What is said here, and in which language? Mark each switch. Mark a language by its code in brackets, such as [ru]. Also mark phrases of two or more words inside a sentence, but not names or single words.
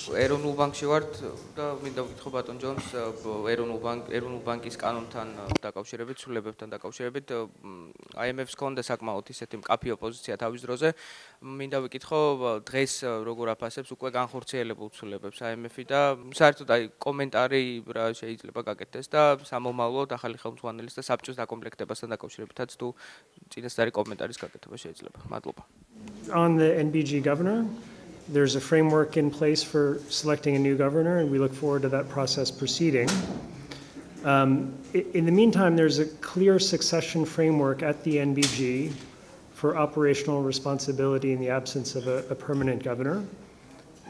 [ka] ეროვნულ ბანკში ვართ და მინდა ვკითხო ბატონ ჯონს, ეროვნულ ბანკის კანონთან დაკავშირებით, ცვლილებებთან დაკავშირებით, IMF-ს ჰქონდა საკმაოდ ისეთი მკაფიო პოზიცია თავის დროზე. მინდა ვკითხო, დღეს როგორ აფასებს უკვე განხორციელებულ ცვლილებებს IMF-ი და საერთოდ აი კომენტარი რა შეიძლება გაკეთდეს და სამომავლოდ ახალი ხელმძღვანელის და საბჭოს დაკომპლექტებასთან დაკავშირებითაც თუ წინასწარი კომენტარის გაკეთება შეიძლება. მადლობა. [en] On the NBG governor, there's a framework in place for selecting a new governor, and we look forward to that process proceeding. In the meantime, there's a clear succession framework at the NBG for operational responsibility in the absence of a permanent governor.